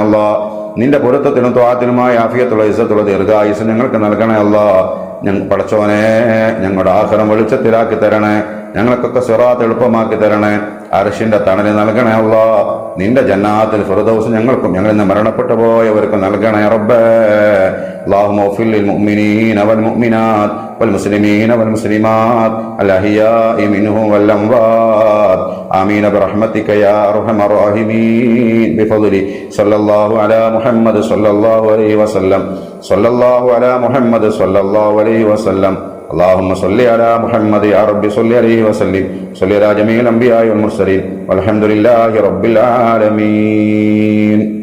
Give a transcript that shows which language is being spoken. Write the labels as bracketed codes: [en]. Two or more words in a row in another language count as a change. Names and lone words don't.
[ml] അല്ലാഹ് നിന്റെ പൊരുത്തത്തിനും ത്വാഅത്തിനുമായ ആഫിയത്തുള്ള ഇസ്സത്തുള്ള ദീർഘായുസ് ഞങ്ങൾക്ക് നൽകണേ. അല്ലാഹ് പടച്ചോനെ, ഞങ്ങളുടെ ആഖിറം വെളിച്ചത്തിലാക്കി തരണേ. ഞങ്ങൾക്കൊക്കെ സിറാത്ത് എളുപ്പമാക്കി തരണേ. അർശിന്റെ തണല് നൽകണേ. അല്ലാഹ് നിന്റെ ജന്നാത്തിൽ ഫിർദൗസ് ഞങ്ങൾക്കും ഞങ്ങളിൽ നിന്ന് മരണപ്പെട്ടു പോയവർക്കും നൽകണേ. റബ്ബേ, [ar] اللهم اغفر للمؤمنين والمؤمنات والمسلمين والمسلمات الأحياء منهم والأموات آمين برحمتك يا أرحم الراحمين بفضل صلى الله على محمد صلى الله عليه وسلم صلى الله على محمد صلى الله عليه وسلم اللهم صل على محمد يا رب صل عليه وسلم صل على جميع الأنبياء والمرسلين والحمد لله رب العالمين.